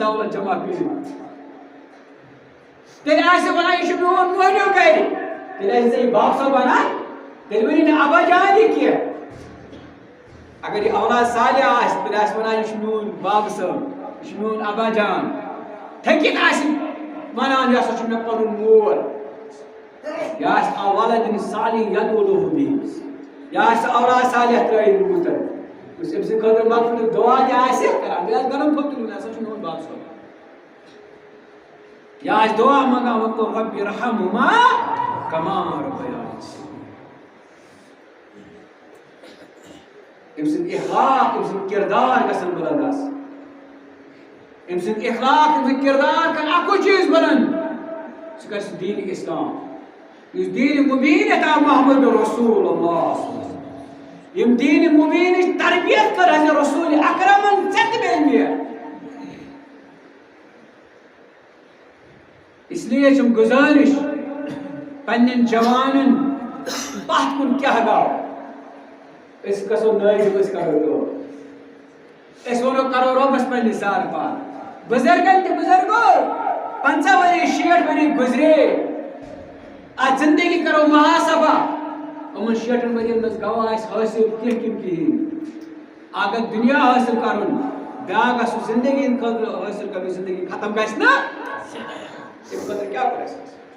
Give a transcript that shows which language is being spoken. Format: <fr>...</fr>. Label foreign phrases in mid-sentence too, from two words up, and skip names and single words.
<ks>دولت جمع کٔرِتھ تیٚلہِ آسہِ وَنان یہِ چھُ میون مٔہنیوٗ گرِ تیٚلہِ آسہِ ژےٚ یہِ باب صٲب وَنان تیٚلہِ ؤنی نہٕ ابا جان یہِ کینٛہہ اگر یہِ اولاد صالح آسہِ تیٚلہِ آسہِ وَنان یہِ چھُ میون باب صٲب یہِ چھُ میون ابا جان تھٔکِتھ آسہِ وَنان یہِ ہسا چھُ مےٚ پَنُن مول یہِ آسہِ</ks> <ar>ولدٍ صالح یدعو لَهُ</ar> <ks>بِهِ یہِ آسہِ اولاد صالح ترٛٲیِتھ روٗزتن یُس أمۍ سٕنٛدِ خٲطرٕ مغفرتُک دُعا تہِ آسہِ کران بیٚیہِ آسہِ گرم پھوٚکھ تُلمُت یہِ ہسا چھُ میون باب صٲب یہِ آسہِ دُعا منٛگان</ks> <ar>وَقُل رَبِّ ارحمہُما کما ربیانی صغیرا</ar> <ks>أمۍ سٕنٛدۍ اخلاق أمۍ سٕنٛدۍ کِردار گژھن بُلند آسٕنۍ أمۍ سٕنٛدۍ اخلاق أمۍ سٕنٛدۍ کِردار کَرِ اَکُے چیٖز بُلند سُہ کَرِ سُہ دیٖنِ اِسلام یُس دیٖنِ مُبیٖن یَتھ آو محمد رسول اللہ یِم دیٖنِ مُبیٖنٕچ تربیت کٔر حضرت رسول اکرمن ژےٚ تہِ بیٚیہِ مےٚ</ks> <ur>اس لیے</ur> <ks>چھُم گُزٲرِش پنٛنٮ۪ن جوانن پتھ کُن کیٛاہ گوٚو أسۍ گژھو نٲیِب أسۍ کرو دعا أسۍ وَنو کرو رۄبس پنٛنہِ زارٕ پار بُزرگن تہِ بُزرگو 50 ؤری 60 ؤری گُزرے اتھ زندگی کرو محاسبہ یِمن 60 ؤرین منٛز گوٚوا اَسہِ حٲصِل کینٛہہ کِنہٕ کِہیٖنۍ اگر دُنیا حٲصِل کرُن بیٛاکھ گژھو زندگی ہِنٛدِ خٲطرٕ حٲصِل کرٕنۍ زندگی ختم گژھِ نا تَمہِ خٲطرٕ کیٛاہ کوٚر اَسہِ</ks>